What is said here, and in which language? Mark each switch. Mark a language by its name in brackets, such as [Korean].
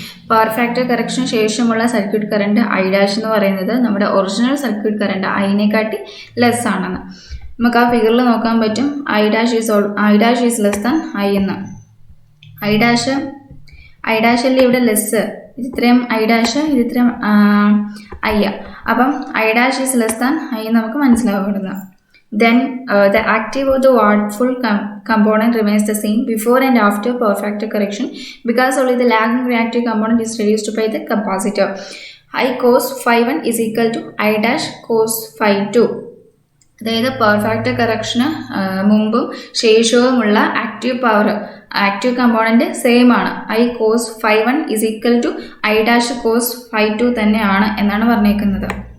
[Malayalam] Power factor കറക്ഷന് ശേഷമുള്ള circuit current I dash എന്ന് പറയുന്നത് നമ്മുടെ ഒറിജിനൽ സർക്യൂട്ട് കറന്റ് ഐനെക്കാട്ടി ലെസ് ആണെന്ന് നമുക്ക് ആ ഫിഗറിൽ നോക്കാൻ പറ്റും. [English] I dash is less than I [Malayalam] എന്ന്. ഐ ഡാഷ് അല്ലേ ഇവിടെ ലെസ്, ഇത് ഇത്രയും ഐ ഡാഷ്, ഇത് ഇത്രയും ഐ. അപ്പം [English] I dash is less than I [Malayalam] നമുക്ക് മനസ്സിലാവുന്നത്. [English] Then the active or the wattful component remains the same before and after power factor correction because only the lagging reactive component is reduced by the capacitor. I cos φ1 is equal to I dash cos φ2. [Malayalam] അതായത് power factor കറക്ഷന് മുമ്പും ശേഷവുമുള്ള active component same ആണ്. [English] I cos φ1 is equal to I dash cos φ2 [Malayalam] തന്നെയാണ് എന്നാണ് പറഞ്ഞേക്കുന്നത്.